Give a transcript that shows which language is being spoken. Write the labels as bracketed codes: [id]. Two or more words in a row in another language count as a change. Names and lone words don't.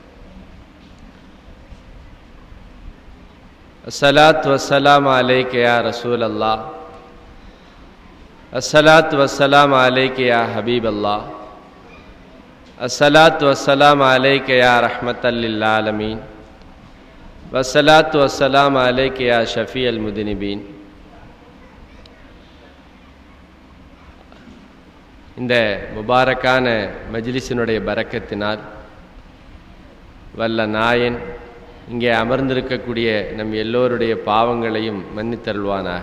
[ar] الصلاة والسلام عليك يا رسول الله. الصلاة والسلام عليك يا حبيب الله. الصلاة والسلام عليك يا رحمة للعالمين. والصلاة والسلام عليك يا شفيع المذنبين. [ta] இந்த முபாரக்கான மஜ்லிஸினுடைய பரக்கத்தினால் வல்ல நாயன் இங்கே அமர்ந்திருக்கக்கூடிய நம் எல்லோருடைய பாவங்களையும் மன்னித்தருள்வானாக.